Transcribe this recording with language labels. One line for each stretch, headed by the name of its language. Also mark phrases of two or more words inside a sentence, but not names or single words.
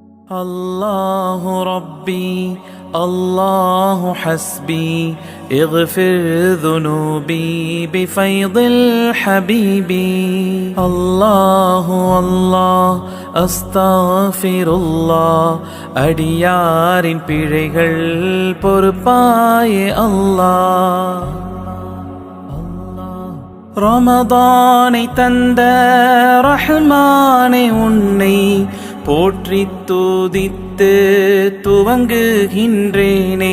Arabic: الله ربي الله حسبي اغفر ذنوبي بفيض الحبيب الله الله أستغفر الله
Tamil: அடியாரின் பிழைகள் பொறுப்பாயே அல்லாஹ். ரமதானை தந்த ரஹ்மானே உன்னை போற்றி துதித்து துவங்குகின்றேனே.